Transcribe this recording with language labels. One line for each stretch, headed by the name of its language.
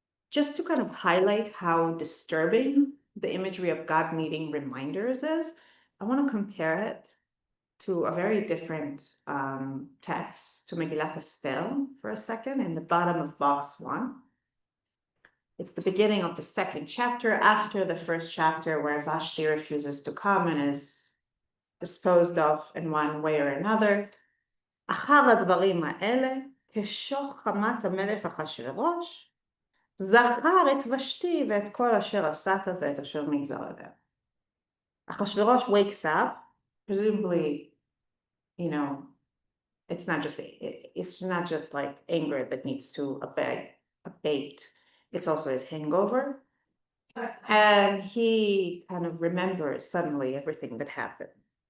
English: Just to kind of highlight how disturbing the imagery of God needing reminders is, I want to compare it to a very different text, to Megillat Esther for a second, in the bottom of box 1. It's the beginning of the second chapter, after the first chapter where Vashti refuses to come and is disposed of in one way or another.
Hebrew: אחר הדברים האלה, כשוך חמת המלך אחשוורוש, זכר את ושתי ואת כל אשר עשת ואת אשר נגזר עליה.
English: Achashverosh wakes up, presumably, it's not just like anger that needs to abate. It's also his hangover. And he kind of remembers suddenly everything that happened.